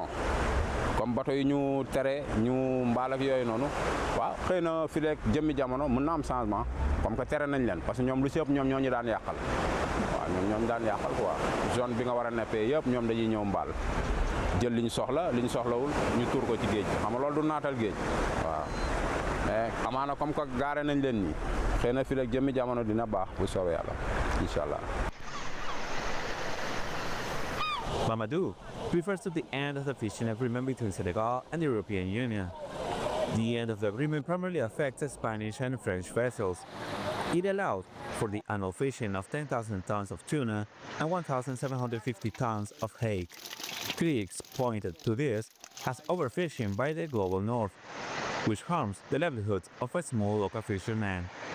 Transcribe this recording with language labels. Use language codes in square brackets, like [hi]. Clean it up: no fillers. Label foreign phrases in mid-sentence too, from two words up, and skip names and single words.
[wo] comme bateau yi ñu tere ñu mbaal ak yooyu noonu waaw xëy na fi rek jëmmi jamono mën na am changement [fr] comme que [wo] tere nañ leen [fr] parce que [wo] ñoom lu si ëpp ñoom ñoo ñu daan yàqal waaw ñoom daan yàqal quoi zone bi nga war a neppee yëpp ñoom dañuy ñëw mbaal jël li ñu soxla li ñu soxlawul ñu tuur ko ci géej bi xam nga loolu du naatal géej waaw mais amaana [fr] comme que [wo] gaare nañ leen nii xëy na fi rek jëmmi jamono dina baax bu soobee yàlla [ar] إن شاء الله. [en] Mamadou refers to the end of the fishing agreement between Senegal and the European Union. The end of the agreement primarily affects Spanish and French vessels. It allowed for the annual fishing of 10,000 tons of tuna and 1,750 tons of hake. Critics pointed to this as overfishing by the global north, which harms the livelihoods of a small local fishermen.